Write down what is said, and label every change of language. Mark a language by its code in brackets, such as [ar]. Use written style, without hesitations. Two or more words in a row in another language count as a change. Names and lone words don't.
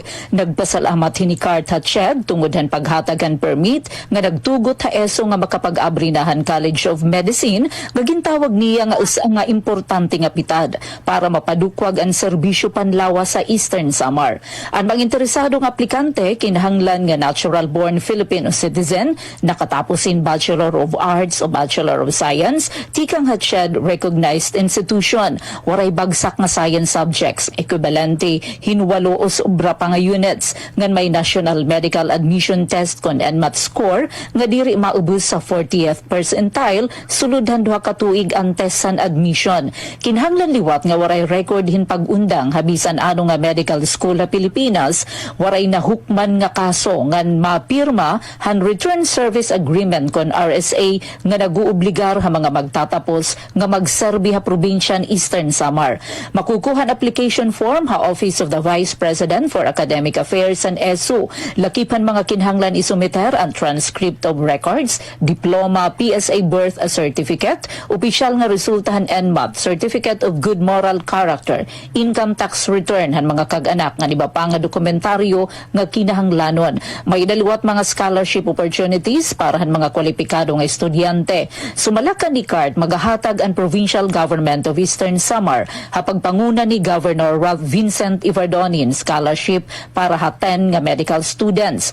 [war] Nagpasalamat hinikart ha CHED tungod han paghatagan permit nga nagtugot ha ESO nga makapag-abri na han [en] College of Medicine [war] nga gintawag niya nga usa nga importante nga pitad para mapadukwag ang serbisyo panlawas sa Eastern Samar. Ang mga interesadong aplikante kinahanglan nga [en] natural-born Filipino citizen, [war] nakatapos in [en] Bachelor of Arts [war] o [en] Bachelor of Science, [war] tikang hatsyad [en] recognized institution. [war] Waray bagsak nga [en] science subjects, [war] equivalente hinwalo o sobra pa nga units, ngan may [en] National Medical Admission Test [war] kon NMAT score, nga diri maubos sa 40th percentile, suludhan duha ka tuig ang test san admission. Kinahanglan liwat nga waray record hin pag-undang habisan ano nga [en] medical school [war] sa Pilipinas, waray nahukman nga kaso ngan mapirma han [en] return service agreement [war] kon RSA nga naguobligar ha mga magtatapos nga magserbi ha probinsyan Eastern Samar. Makukuhan [en] application form [war] ha [en] Office of the Vice President for Academic Affairs [war] and ESU. Lakipan mga kinahanglan isumiter ang [en] transcript of records, [war] diploma, [en] PSA birth certificate, [war] opisyal nga resultahan NMAT, [en] certificate of good moral character, income tax return [war] han mga kag-anak nga iba pa nga dokumentaryo nga kinahanglanon. May daliwat mga [en] scholarship opportunities [war] para han mga kwalipikado nga estudyante. Sumalakan ni CART magahatag ang Provincial Government of Eastern Samar hapagpanguna ni Governor Ralph Vincent Ivardonin scholarship para haten nga [en] medical students.